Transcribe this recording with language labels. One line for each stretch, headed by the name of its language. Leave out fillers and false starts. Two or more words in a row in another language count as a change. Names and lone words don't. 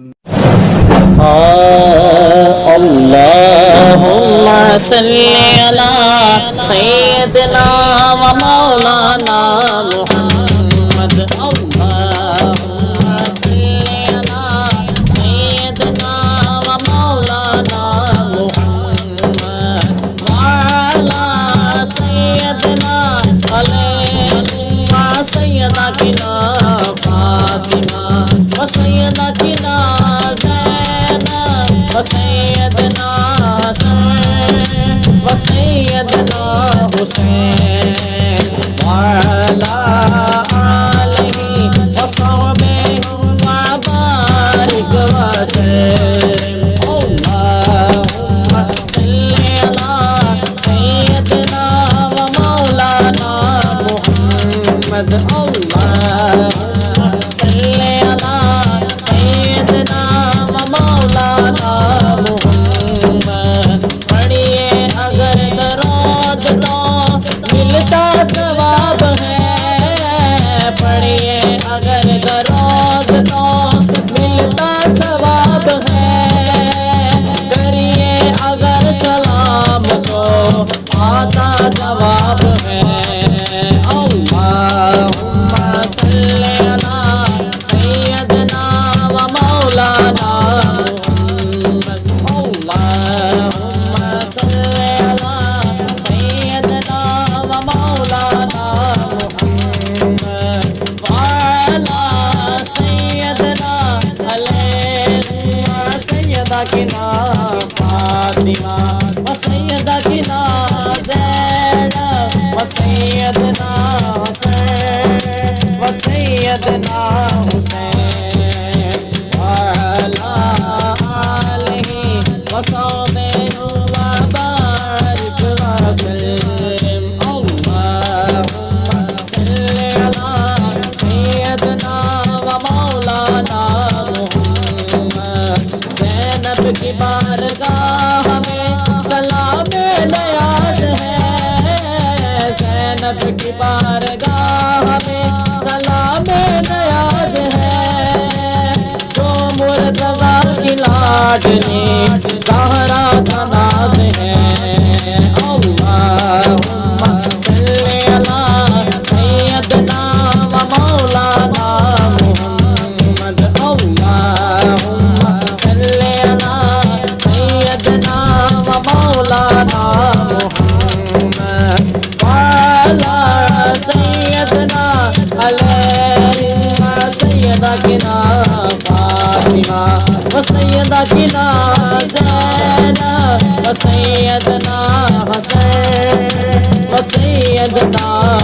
Arabic: اللهم صل على سيدنا و مولانا محمد. اللهم صل على سيدنا و مولانا محمد و على سيدنا عليهما سيدتنا فاطمة و سيدتنا وسيدنا حسن وسيدنا حسين وعلى آله وصحبه وبارك وسلم. اللهم صل على سيدنا و مولانا محمد. اللهم صل على سيدنا و مولانا محمد.
Urdu: پڑھیے اگر درود تو ملتا ثواب ہے، پڑھیے اگر درود تو ملتا ثواب ہے، کریے اگر سلام تو آتا جواب ہے.
Arabic: اللهم صل على سيدنا و مولانا محمد. اللهم صل على سيدنا و مولانا محمد و على سيدنا عليهما سيدتنا فاطمة و سيدتنا زينب و سيدنا حسن و سيدنا حسين و على آله و صحبه وبارك وسلم. اللهم صل على سيدنا و مولانا محمد.
Urdu: زینب کی بارگاہ میں سلامِ نیاز ہے، زینب کی بارگاہ میں سلامِ نیاز ہے، جو مرتضیٰ کی لاڈلی زہرا کا ناز ہے.
Arabic: اللهم صل على سيدنا و مولانا محمد. اللهم صل على سيدنا و مولانا محمد و على سيدنا عليهما سيدتنا فاطمة و سيدتنا زينب و سيدنا حسن و سيدنا